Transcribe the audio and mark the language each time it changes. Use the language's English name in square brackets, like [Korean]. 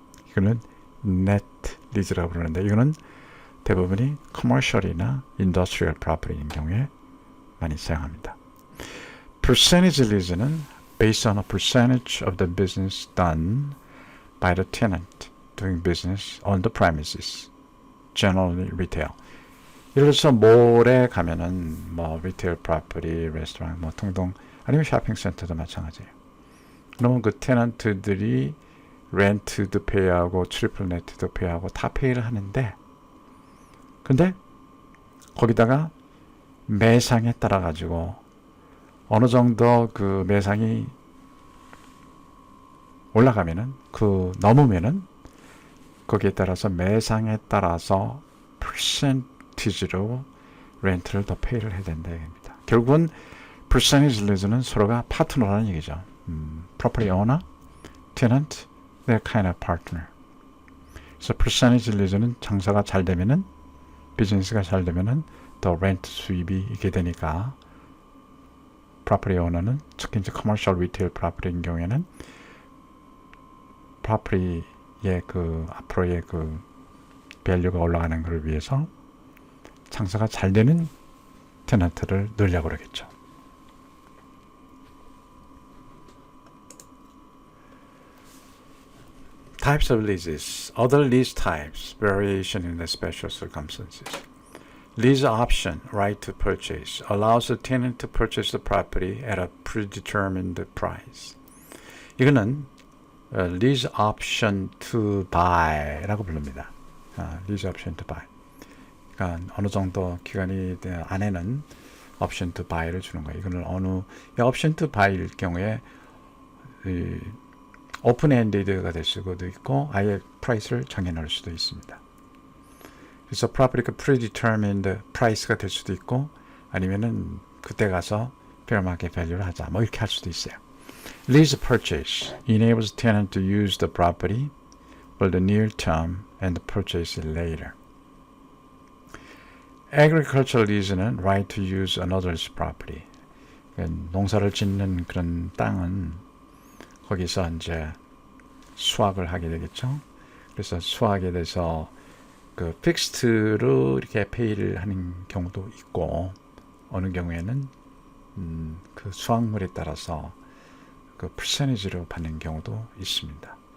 [Korean] 이거는 net lease라고 부르는데 이거는 대부분이 commercial이나 industrial property인 경우에 많이 사용합니다. [English] percentage lease는 based on a percentage of the business done by the tenant doing business on the premises, generally retail. [Korean] 예를 들어서 몰에 가면은 뭐 retail property, 레스토랑 뭐 등등 아니면 쇼핑센터도 마찬가지예요. 그러면 그 테넌트들이 렌트도 페이하고 트리플 네트도 페이하고 다 페이를 하는데 근데 거기다가 매상에 따라 가지고 어느 정도 그 매상이 올라가면은 그 넘으면은 거기에 따라서 매상에 따라서 퍼센티지로 렌트를 더 페이를 해야 된다 얘기입니다. 결국은 percentage lease는 서로가 파트너라는 얘기죠. [English] property owner, tenant, they're kind of partner. [Korean] 그래서 percentage lease는 장사가 잘 되면은 비즈니스가 잘 되면은 더 렌트 수입이 있게 되니까 property owner는 특히 이제 commercial retail property인 경우에는 property의 그 앞으로의 그 밸류가 올라가는 것을 위해서 장사가 잘 되는 테넌트를 넣으려고 그러겠죠. [English] Types of leases. Other lease types. Variation in the special circumstances. Lease option, right to purchase, allows the tenant to purchase the property at a predetermined price. [Korean] 이거는 lease option to buy라고 부릅니다. [English] lease option to buy. [Korean] 그러니까 어느 정도 기간이 안에는 option to buy를 주는 거예요. 이거는 어느 option to buy일 경우에 오픈 엔디드가 될 수도 있고 아예 프라이스를 정해 놓을 수도 있습니다. 그래서 property가 predetermined price가 될 수도 있고 아니면은 그때 가서 fair market value를 하자 뭐 이렇게 할 수도 있어요. [English] Lease purchase enables tenant to use the property for the near term and purchase it later. Agricultural lease는 right to use another's property. [Korean] 농사를 짓는 그런 땅은 거기서 이제 수확을 하게 되겠죠. 그래서 수확에 대해서 그 픽스트로 이렇게 페이를 하는 경우도 있고, 어느 경우에는 그 수확물에 따라서 그 퍼센티지로 받는 경우도 있습니다.